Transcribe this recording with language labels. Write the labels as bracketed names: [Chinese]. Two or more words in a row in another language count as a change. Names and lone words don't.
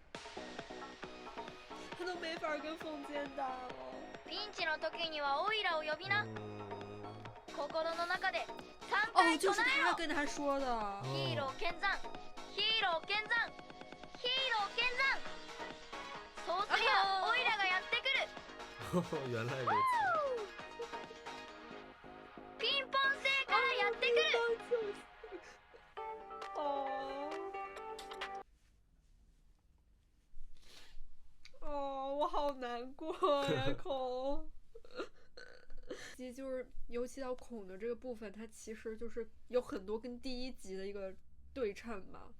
[Chinese] 他都没法跟凤坚打了。 [Japanese] ピンチの時にはオイラを呼びな。心の中で3 回唱えろ。 [Chinese] 哦，就是他跟他说的。 [Japanese] ヒーロー剣山、ヒーロー剣山、ヒーロー剣山。そうすりゃオイラがやってくる。 [Chinese] 原来如此。 [Japanese] ピンポン星からやってくる。 [Chinese] 哦，我好难过呀，孔。其实就是，尤其到孔的这个部分，它其实就是有很多跟第一集的一个对称嘛。